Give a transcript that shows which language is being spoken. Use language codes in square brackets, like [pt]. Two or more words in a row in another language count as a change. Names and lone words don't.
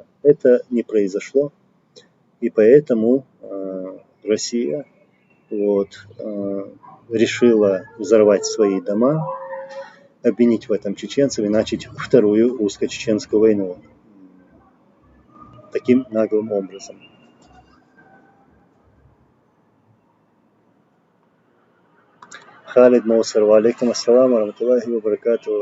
[ru] Это не произошло, и поэтому Россия решила взорвать свои дома, обвинить в этом чеченцев и начать Вторую русско-чеченскую войну. Таким наглым образом. [ar] Халид Моусар, وعليكم السلام ورحمة الله وبركاته.